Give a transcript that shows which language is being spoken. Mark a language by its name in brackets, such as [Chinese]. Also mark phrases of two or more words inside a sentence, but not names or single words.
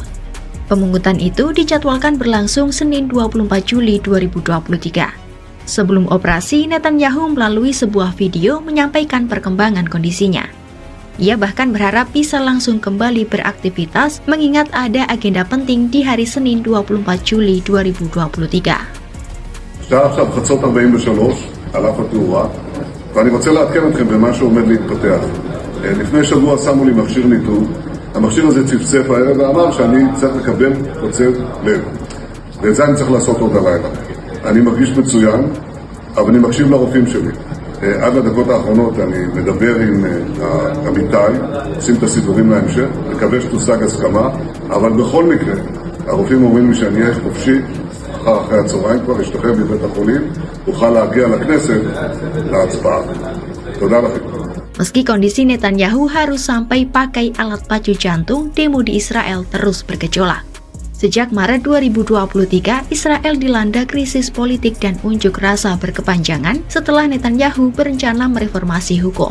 [Indonesian] Pemungutan itu dijadwalkan berlangsung Senin 24 Juli 2023. Sebelum operasi, Netanyahu melalui sebuah video menyampaikan perkembangan kondisinya. Ia bahkan berharap bisa langsung kembali beraktivitas mengingat ada agenda penting di hari Senin 24 Juli 2023. [Hebrew] השעה עכשיו חצות 43 על אף התאורה, ואני רוצה לעדכן אתכם במה שעומד להתפתח. לפני שבוע שמו לי מכשיר ניתוב, המכשיר הזה צפצף הערב ואמר שאני צריך לקבל קוצב לב. ואת זה אני צריך לעשות עוד הלילה. אני מרגיש מצוין, אבל אני מקשיב לרופאים שלי. עד לדקות האחרונות אני מדבר עם עמיתי, עושים את הסידורים להמשך, מקווה שתושג הסכמה, אבל בכל מקרה, הרופאים אומרים לי שאני אהיה חופשי, אחרי הצהריים כבר אשתחרר מבית החולים, אוכל להגיע לכנסת להצבעה. תודה לכם. [Indonesian] Meski kondisi Netanyahu harus sampai pakai alat pacu jantung, demo di Israel terus bergejolak. Sejak Maret 2023, Israel dilanda krisis politik dan unjuk rasa berkepanjangan setelah Netanyahu berencana mereformasi hukum.